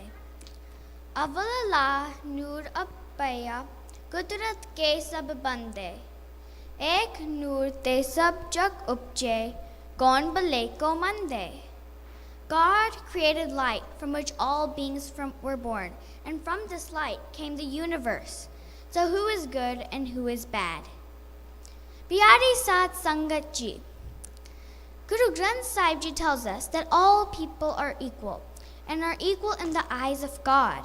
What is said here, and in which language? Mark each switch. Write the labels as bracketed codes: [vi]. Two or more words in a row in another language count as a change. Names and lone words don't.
[pa] ਅਵਲ ਅੱਲਾਹ ਨੂਰ ਉਪਾਇਆ, ਕੁਦਰਤ ਕੇ ਸਭ ਬੰਦੇ. ਏਕ ਨੂਰ ਤੇ ਸਭ ਜਗ ਉਪਜੇ, ਕੌਣ ਭਲੇ ਕੋ ਮੰਦੇ. [en] God created light from which all beings were born, and from this light came the universe. So who is good and who is bad? [pa] ਪਿਆਰੀ ਸਤ ਸੰਗਤ ਜੀ. [en] Guru Granth Sahib Ji tells us that all people are equal and are equal in the eyes of God.